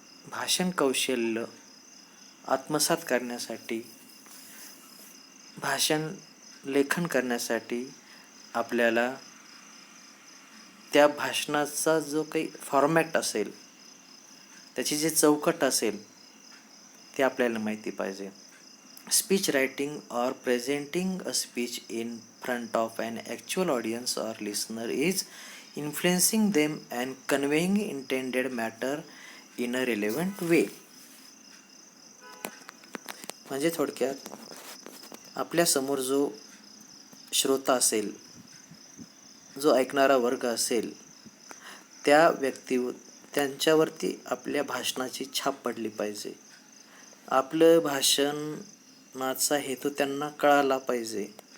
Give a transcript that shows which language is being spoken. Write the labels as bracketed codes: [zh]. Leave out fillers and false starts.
[mr] भाषण कौशल्य आत्मसात करण्यासाठी, भाषण लेखन करण्यासाठी आपल्याला त्या भाषणाचा जो काही फॉर्मॅट असेल, त्याची जे चौकट असेल ते आपल्याला माहिती पाहिजे. [en] Speech writing or presenting a speech in front of an actual audience or listener is influencing them and conveying intended matter in a relevant way. [mr] म्हणजे थोडक्यात आपल्या समोर जो श्रोता असेल, जो ऐकणारा वर्ग असेल, त्या त्यांच्यावरती आपल्या भाषणाची छाप पडली पाहिजे. आपलं भाषणाचा हेतू त्यांना कळाला पाहिजे.